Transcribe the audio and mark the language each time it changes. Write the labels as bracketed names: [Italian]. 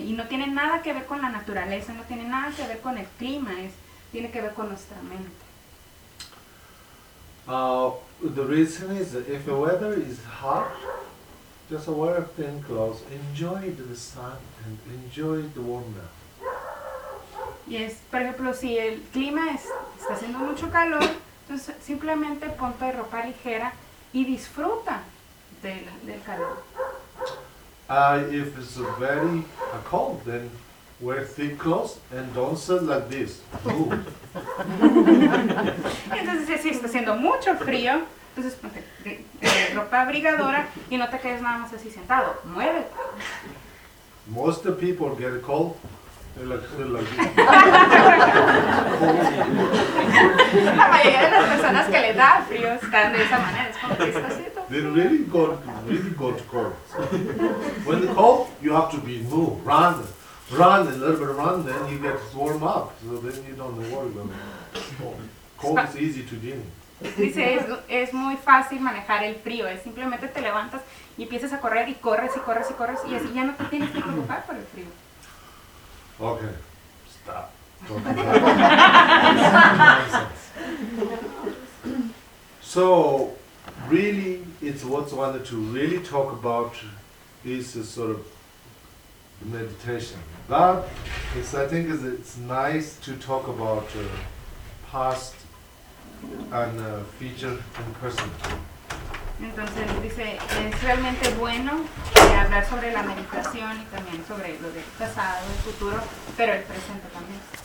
[Spanish] Y no tiene nada que ver con la naturaleza, no tiene nada que ver con el clima. Tiene que ver con nuestra mente. [English] The reason is that if the weather is hot, just wear thin clothes, enjoy the sun and enjoy the warmth. [Spanish] Yes, por ejemplo, si el clima está haciendo mucho calor, entonces simplemente ponte ropa ligera y disfruta del calor. [English] If it's very cold, then wear thick clothes and don't sit like this. [Spanish] Entonces, si está haciendo mucho frío, entonces ponte ropa abrigadora y no te quedes nada más así sentado. Mueve. [English] Most of people get cold. La [Spanish] mayoría de las personas que le da frío están de esa manera, es como que está así. [English] They really got cold. When the cold, you have to be moved, run. Run a little bit, run, then you get warm up. So then you don't worry about it. Cold is easy to deal. [Spanish] Dice, es muy fácil manejar el frío. Es simplemente te levantas y empiezas a correr y corres y corres y corres y así ya no te tienes que preocupar por el frío. [English] Okay, stop talking about. So, really, it's what's wanted to really talk about is a sort of meditation. But I think it's nice to talk about past and feature in person. [Spanish] Entonces dice, es realmente bueno hablar sobre la meditación y también sobre lo del pasado, el futuro, pero el presente también.